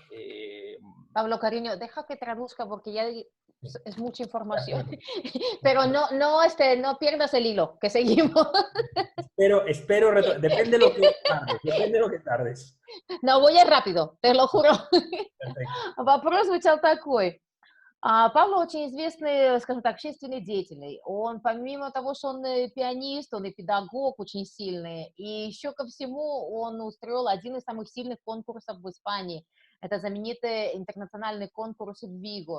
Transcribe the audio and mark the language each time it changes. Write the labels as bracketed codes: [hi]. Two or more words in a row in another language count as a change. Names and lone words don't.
[es] Pablo, cariño, deja que traduzca porque ya es mucha de información. acuerdo, de Pero acuerdo. no pierdas el hilo, que seguimos. Depende de lo que tardes, depende de lo que tardes. No, voy a ir rápido, te lo juro. Perfecto. [ru] Вопрос звучал такой. Павло очень известный, скажем так, общественный деятель. Он, помимо того, что он пианист, он и педагог очень сильный. И еще ко всему он устроил один из самых сильных конкурсов в Испании. Это знаменитый интернациональный конкурс в Виго.